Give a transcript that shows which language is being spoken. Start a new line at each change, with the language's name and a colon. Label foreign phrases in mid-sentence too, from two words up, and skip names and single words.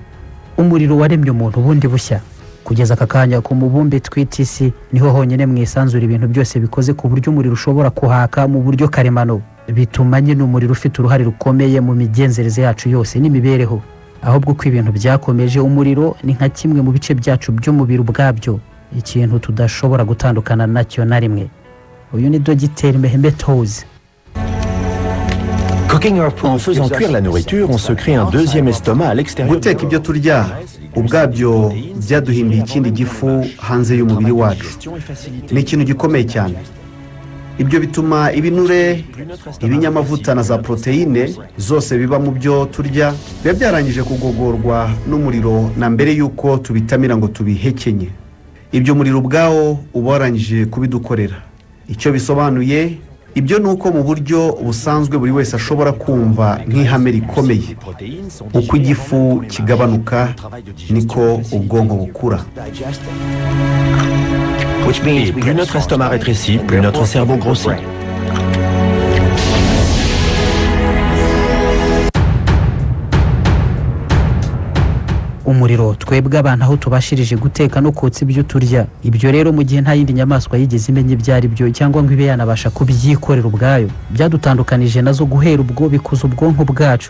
Kinyarwanda: Umuriro waremye umuntu bundi bushya. Kugeza aka kanya ku mubumbe twita isi niho honyine mu isanzure ibintu byose bikoze ku buryo umuriro ushobora kuhaka mu buryo karemano. Bituma nyine umuriro ufite uruhare rukomeye mu migenzereze yacu yose n'imibereho. Ahubwo ko ibintu byakomeje, umuriro ni nka kimwe mu bice byacu by'umubiri ubwabyo, ikintu tudashobora gutandukana nacyo na rimwe. Uyu ni Dogiteri Mehemetozi.
French: En faisant cuire la nourriture, on se crée un deuxième estomac à l'extérieur.
Kinyarwanda: Guteka ibyo turya ubwabyo byaduhimbiye ikindi gifu hanze y'umubiri wacu. Ni ikintu gikomeye cyane. Ibyo bituma ibinure, ibinyamavuta na za proteine zose biba mu byo turya biba byarangije kugogorwa n'umuriro na mbere y'uko tubitamira ngo tubihekenye. Ibyo umuriro ubwawo uba warangije kubidukorera. Icyo bisobanuye, ibyo ni uko mu buryo busanzwe buri wese ashobora kumva nk'ihame rikomeye. Uko igifu kigabanuka niko ubwonko bukura.
French: Et plus notre estomac rétrécit, plus notre cerveau grossit.
Kinyarwanda: Umuriro twebwe abantu aho tubashirije guteka no kotsa ibyo turya. Ibyo rero mu gihe nta yindi nyamaswa yigeze imenya ibyari byo cyangwa ngo ibe yanabasha kubyikorera ubwayo, byadutandukanije nazo guhera ubwo bikuza ubwonko bwacu.